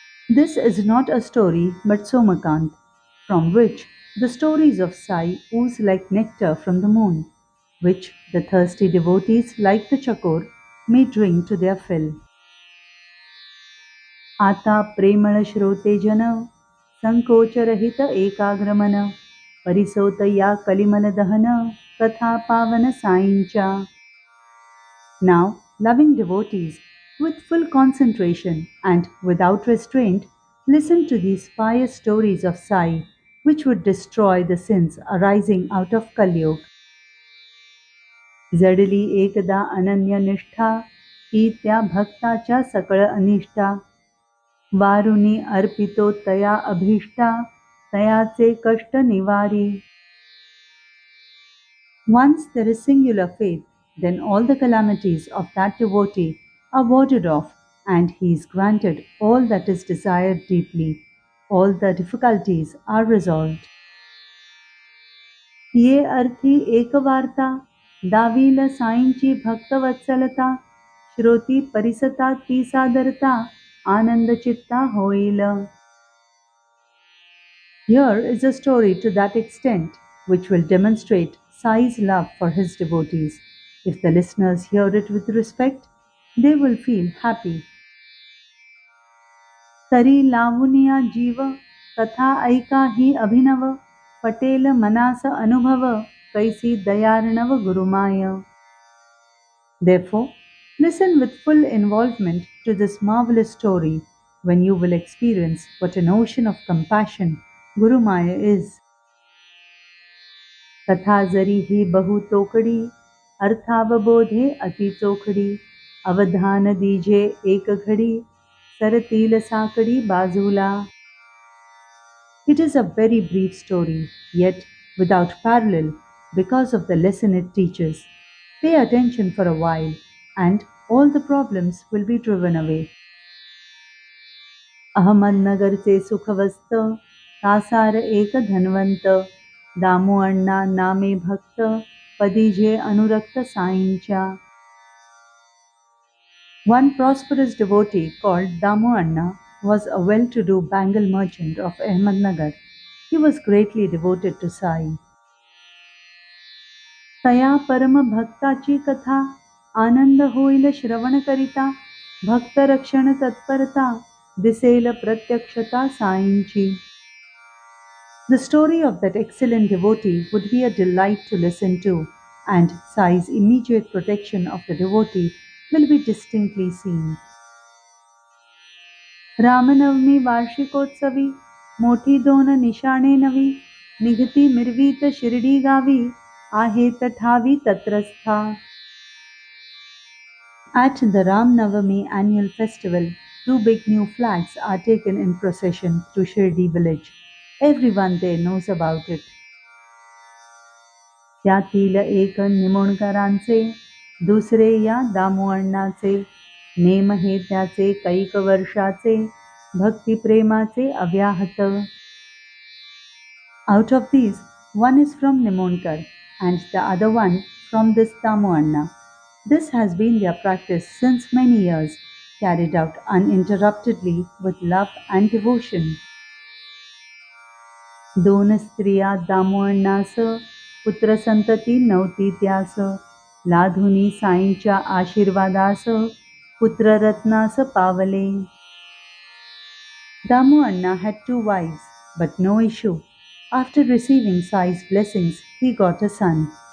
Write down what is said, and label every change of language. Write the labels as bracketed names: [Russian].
[English] This is not a story but Somakant, from which the stories of Sai ooze like nectar from the moon, which the thirsty devotees like the chakor may drink to their fill. [Marathi] आता प्रेमळ श्रोते जन संकोचरहित एकाग्रमन परिसोत या कलिमल दहन कथा पावन साईंच्या. [English] Now, loving devotees, with full concentration and without restraint, listen to these pious stories of Sai, which would destroy the sins arising out of Kalyug. [Marathi] जडली एकदा अनन्य निष्ठा ही त्या भक्ताच्या सकळ अनिष्टा वारुनी अर्पितो तया अभीष्टा तयाचे कष्ट निवारी. [English] Once there is singular faith, then all the calamities of that devotee are warded off, and he is granted all that is desired deeply. All the difficulties are resolved. [Marathi] ये अर्थी एक वार्ता दावील साईंची भक्तवत्सलता श्रोती परिसता ती सादरता आनंद चित्ता होईल. [English] Here is a story to that extent which will demonstrate Sai's love for his devotees. If the listeners hear it with respect, they will feel happy. [Marathi] तरी लावुनिया जीव कथा ऐका ही अभिनव पटेल मनास अनुभव कैसी दयार्णव गुरुमाय. [English] Therefore, listen with full involvement to this marvelous story when you will experience what an ocean of compassion Guru Maya is. [Marathi] कथा जरी ही बहु तोकडी अर्थावबोधे अति चोखडी अवधान दीजे एक घडी सरतील साकडी बाजूला. [English] It is a very brief story, yet without parallel because of the lesson it teaches. Pay attention for a while, and all the problems will be driven away. [Marathi] अहमदनगरचे सुखवस्त कासार एक धनवंत दामू अण्णा नामे भक्त पदीजे अनुरक्त साईंच्या. [English] One prosperous devotee called Damu Anna was a well-to-do bangle merchant of Ahmednagar. He was greatly devoted to Sai. [Marathi] तया परम भक्ताची कथा आनंद होईल श्रवण करिता भक्त रक्षण तत्परता दिसेल प्रत्यक्षता साईंची. [English] The story of that excellent devotee would be a delight to listen to, and Sai's immediate protection of the devotee will be distinctly seen. [Marathi] Ramnavami वार्षिकोत्सवी मोठी दोन निशाणे नवी निघती मिरवीत शिर्डी गावी आहेत ठावी तत्रस्था. [English] At the Ram Navami annual festival, two big new flags are taken in procession through Shirdi village. Everyone there knows about it. [Marathi] त्यातील एक निमोणकरांचे दुसरे या दामुअण्णाचे name हे त्याचे कैक वर्षाचे भक्तिप्रेमाचे अव्याहत. [English] Out of these, one is from Nimonkar and the other one from this Damuanna. This has been their practice since many years, carried out uninterruptedly with love and devotion. [Marathi] दोन स्त्रिया दामुअण्णास पुत्र संतती नव्हती त्यास लाधुनी साईंच्या आशीर्वादास पुत्र रत्नास पावले. [English] Damu Anna had two wives, but no issue. After receiving Sai's blessings, he got a son.